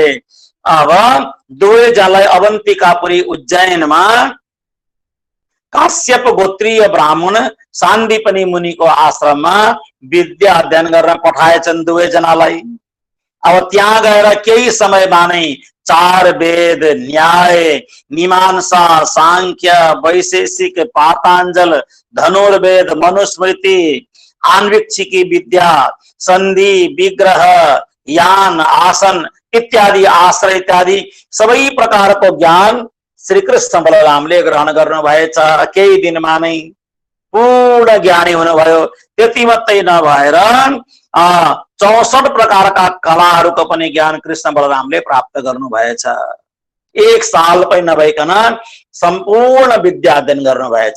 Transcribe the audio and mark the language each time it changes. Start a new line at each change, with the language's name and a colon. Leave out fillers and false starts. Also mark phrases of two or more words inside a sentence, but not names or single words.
Nepali: अब दुवैजनालाई अवन्तिकापुरी उज्जैनमा काश्यप गोत्रीय ब्राह्मण सान्दीपनी मुनिको आश्रममा विद्या अध्ययन गर्न पठाएछन् दुवैजनालाई। अब त्यहाँ गएर केही समयमा नै 4 वेद, न्याय, मीमांसा, सांख्य, वैशेषिक, पाताञ्जल, धनुर्वेद, मनुस्मृति, आन्वीक्षिकी विद्या, सन्धि, विग्रह, यान, आसन इत्यादि, आश्रय इत्यादि सबै प्रकारको ज्ञान श्री कृष्ण बलरामले ग्रहण गर्नुभएछ। केही दिनमा नै पूर्ण ज्ञानी हुनुभयो। त्यति मात्रै नभएर 64 प्रकारका कलाहरूको पनि ज्ञान कृष्ण बलरामले प्राप्त गर्नुभएछ। 1 साल पनि नभइकन सम्पूर्ण विद्या अध्ययन गर्नुभएछ।